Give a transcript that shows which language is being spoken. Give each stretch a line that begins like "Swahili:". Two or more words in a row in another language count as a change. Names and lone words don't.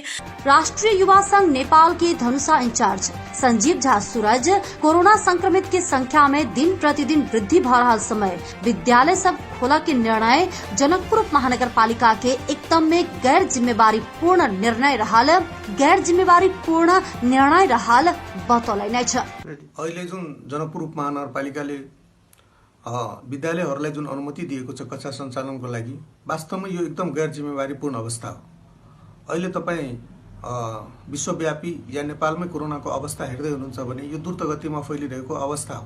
Maithili: राष्ट्रीय युवा संघ नेपाल के धनुषा इंचार्ज संजीव झा सूरज कोरोना संक्रमित के संख्या में दिन प्रतिदिन वृद्धि भ रहल समय विद्यालय सब खोला के निर्णय जनकपुर महानगर पालिका के एकदम में गैर जिम्मेवारी पूर्ण निर्णय रहल बतौलैन छ।
Nepali: अहिले जुन जनकपुर उपमहानगरपालिकाले विद्यालयहरूलाई जुन अनुमति दिएको छ कक्षा सञ्चालनको लागि, वास्तवमा यो एकदम गैर जिम्मेवारीपूर्ण अवस्था हो। अहिले तपाईँ विश्वव्यापी या नेपालमै कोरोनाको अवस्था हेर्दै हुनुहुन्छ भने यो द्रुत गतिमा फैलिरहेको अवस्था हो।